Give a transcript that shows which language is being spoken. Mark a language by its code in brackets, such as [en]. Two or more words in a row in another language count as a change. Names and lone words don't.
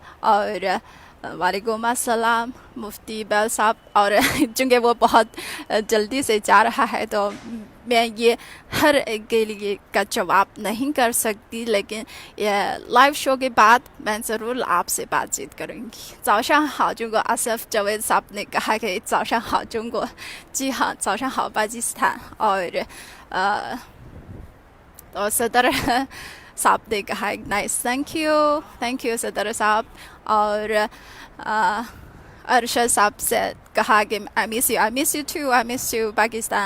[hi] और [ar] وعليكم السلام [hi] मुफ्ती बैल साहब। और चूँकि वो बहुत जल्दी से जा रहा है तो मैं ये हर एक के लिए का जवाब नहीं कर सकती, लेकिन ये लाइव शो के बाद मैं ज़रूर आपसे बातचीत करूँगी। [zh] 早上好中国 [hi] आसिफ जवेद साहब ने कहा कि [zh] 早上好中国। [hi] जी हाँ, [zh] 早上好 पाकिस्तान। [hi] और तो सदर साहब ने कहा नाइस, [en] thank you [hi] सदर साहब। और अरशद साहब से कहा कि [en] I miss you [hi] पाकिस्तान।